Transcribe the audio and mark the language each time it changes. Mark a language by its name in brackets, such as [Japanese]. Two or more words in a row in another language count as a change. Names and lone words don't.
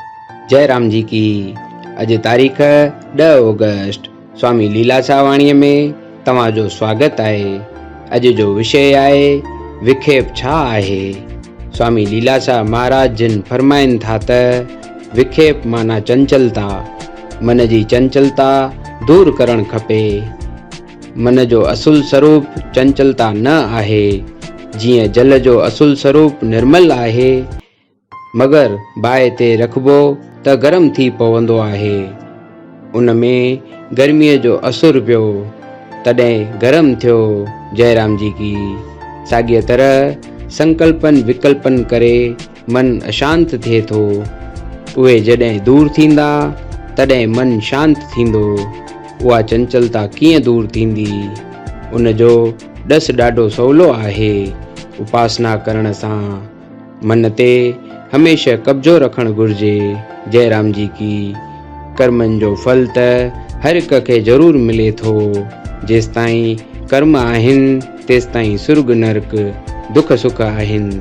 [Hindi] जय राम जी की। [Sindhi] अज तारीख़ 10 ऑगस्ट स्वामी लीलाशाह वाणीअ में तव्हांजो स्वागत आहे। अज जो विषय आहे विखेप छा आहे। स्वामी लीलाशाह महाराज जिन फरमाइनि था त विखेप माना चंचलता, मन जी चंचलता दूर करणु खपे। मन जो असुल स्वरूप चंचलता न आहे। जीअं जल जो असुल स्वरूप निर्मल आहे, मगर बाहि ते रखबो त गरम थी पवंदो आहे। उन में गर्मीअ जो असुर पियो तॾहिं गरम थियो। [Hindi] जय राम जी की। [Sindhi] साॻीअ तरह संकल्पन विकल्पन करे मन अशांत थिए थो। उहे जॾहिं दूर थींदा तॾहिं मन शांत थींदो। उहा चंचलता कीअं दूर थींदी? उन जो ॾस ॾाढो सवलो आहे। उपासना करण सां मन ते हमेशा कब्जो रखणु घुर्जे। [Hindi] जय राम जी की। [Sindhi] कर्मनि जो फल त हर हिक खे ज़रूर मिले थो। जेसिताईं कर्म आहिनि तेसिताईं सुर्ग नरक दुख सुख आहिनि।